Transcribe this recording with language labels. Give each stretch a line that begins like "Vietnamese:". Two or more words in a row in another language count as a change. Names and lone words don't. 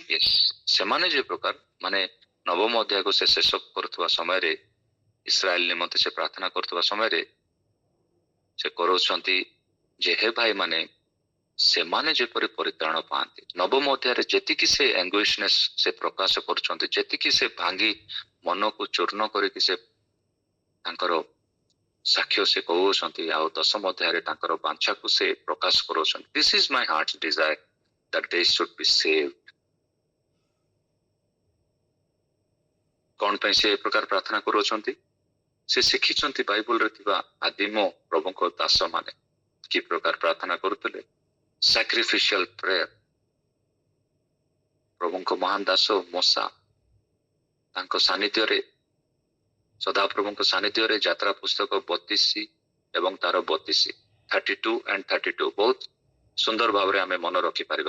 Odia: ସେମାନେ ଯେ ପ୍ରକାର ମାନେ 9ମ ଅଧ୍ୟାୟକୁ ସେ ଶେଷ କରୁଥିବା ସମୟରେ, ଇସ୍ରାଏଲ ନିମନ୍ତେ ସେ ପ୍ରାର୍ଥନା କରୁଥିବା ସମୟରେ ସେ କରୁଛନ୍ତି ଯେ, ହେ ଭାଇମାନେ, ସେମାନେ ଯେପରି ପରିତ୍ରାଣ ପାଆନ୍ତି। 9ମ ଅଧ୍ୟାୟରେ ଯେତିକି ସେ ଆଙ୍ଗୁଇଶନେସ୍ ସେ ପ୍ରକାଶ କରୁଛନ୍ତି, ଯେତିକି ସେ ଭାଙ୍ଗି ମନକୁ ଚୂର୍ଣ୍ଣ କରିକି ସେ ତାଙ୍କର ସାକ୍ଷ୍ୟ ସେ କହୁଛନ୍ତି, ଆଉ 10ମ ଅଧ୍ୟାୟରେ ତାଙ୍କର ବାଞ୍ଛାକୁ ସେ ପ୍ରକାଶ କରୁଛନ୍ତି।
English: this is my heart desire that they should be saved.
Odia: କଣ ପାଇଁ ସେ ଏ ପ୍ରକାର ପ୍ରାର୍ଥନା କରୁଅଛନ୍ତି? ସେ ଶିଖିଛନ୍ତି ବାଇବଲରେ ଥିବା ଆଦିମ ପ୍ରଭୁଙ୍କ ଦାସ ମାନେ କି ପ୍ରକାର ପ୍ରାର୍ଥନା କରୁଥିଲେ।
English: sacrificial prayer.
Odia: ପ୍ରଭୁଙ୍କ ମହାନ ଦାସ ମୋଶା ତାଙ୍କ ସାନ୍ନିଧ୍ୟରେ, ସଦାପ୍ରଭୁଙ୍କ ସାନ୍ନିଧ୍ୟରେ ଯାତ୍ରା ପୁସ୍ତକ 32 ଏବଂ ତାର 32, 32 and 32 ବହୁତ ସୁନ୍ଦର ଭାବରେ ଆମେ ମନେ ରଖିପାରିବା।